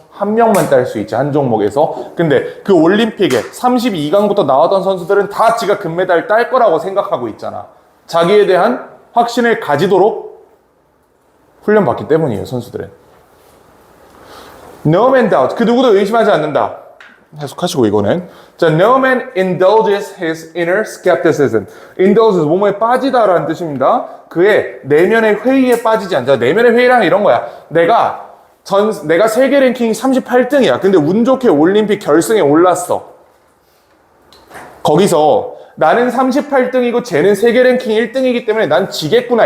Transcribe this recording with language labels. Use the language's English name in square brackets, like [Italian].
[Korean] 한 명만 딸 수 있지, 한 종목에서. 근데 그 올림픽에 32강부터 나왔던 선수들은 다 지가 금메달 딸 거라고 생각하고 있잖아. 자기에 대한 확신을 가지도록 훈련받기 때문이에요, 선수들은. [English] No man doubts. [Korean] 그 누구도 의심하지 않는다. 해석하시고 이거는. [English] 자, no man indulges his inner skepticism. [Korean] indulges, 뭐뭐에 빠지다라는 뜻입니다. 그의 내면의 회의에 빠지지 않자. 내면의 회의란 이런 거야. 내가 세계 랭킹 38등이야. 근데 운 좋게 올림픽 결승에 올랐어. 거기서 나는 38등이고 쟤는 세계 랭킹 1등이기 때문에 난 지겠구나.